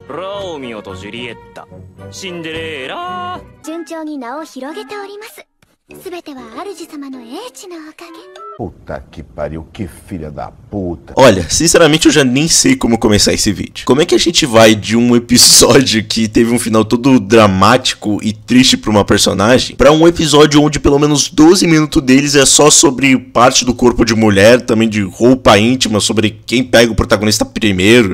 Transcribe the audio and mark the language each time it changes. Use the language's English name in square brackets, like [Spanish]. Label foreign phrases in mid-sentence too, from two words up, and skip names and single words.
[Japanese] ローミオとジュリエッタ、シンデレラ。順調に名を広げております。すべては主様の英知のおかげ。 [Portuguese] Puta que pariu, que filha da puta. Olha, sinceramente eu já nem sei como começar esse vídeo. Como é que a gente vai de um episódio que teve um final todo dramático e triste pra uma personagem, pra um episódio onde pelo menos 12 minutos deles é só sobre parte do corpo de mulher, também de roupa íntima, sobre quem pega o protagonista primeiro.